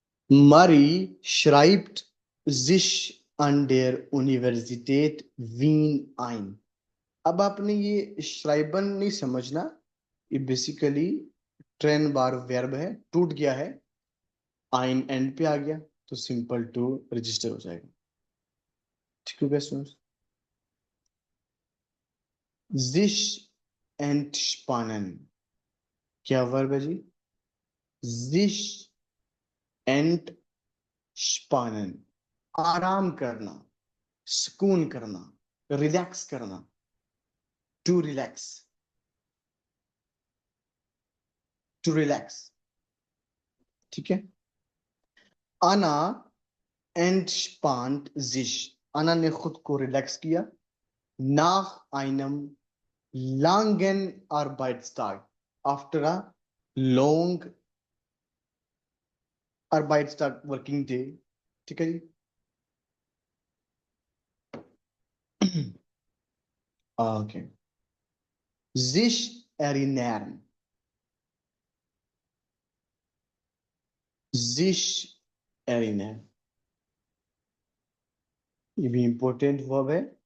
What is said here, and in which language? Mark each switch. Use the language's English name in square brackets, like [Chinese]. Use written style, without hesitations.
[German] Murray schreibt sich an der Universität Wien ein। [Hindi] अब आपने ये श्राइबन नहीं समझना, ये बेसिकली ट्रेन बार वर्ब है, टूट गया है, आइन एंड पे आ गया, तो सिंपल टू रजिस्टर हो जाएगा, ठीक है स्टूडेंट्स। sich entspannen क्या वर्ब है जी? sich entspannen, आराम करना, सुकून करना, रिलैक्स करना, [English] to relax, to relax, [Hindi] ठीक है। अना entspannt sich, अना ने खुद को रिलैक्स किया, [German] nach einem langen Arbeitstag, [English] after a long Arbeitstag working day, [Hindi] ठीक है जी। Okay, sich erinnern, sich erinnern, ये भी इंपॉर्टेंट वर्ब है।